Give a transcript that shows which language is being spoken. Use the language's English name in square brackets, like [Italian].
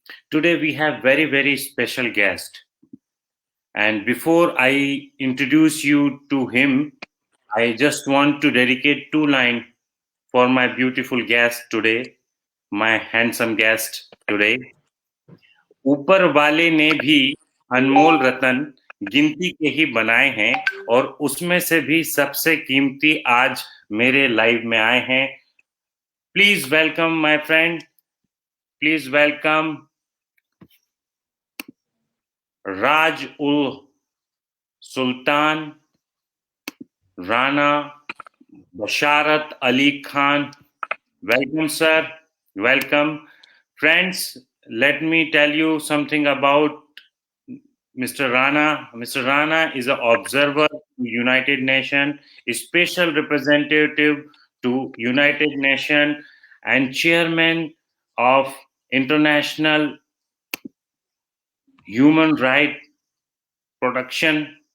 [English] Today we have very special guest. And before I introduce you to him, I just want to dedicate two lines for my beautiful guest today, my handsome guest today. [Hindi] ऊपर वाले ने भी अनमोल रतन गिनती के ही बनाए हैं और उसमें से भी सबसे कीमती आज मेरे लाइव में आए हैं. [English] Please welcome my friend, please welcome Raj ul Sultan Rana Basharat Ali Khan. Welcome, sir. Welcome. Friends, let me tell you something about Mr. Rana. Mr. Rana is an observer to United Nations, a special representative to United Nations, and chairman of International Human Right Protection.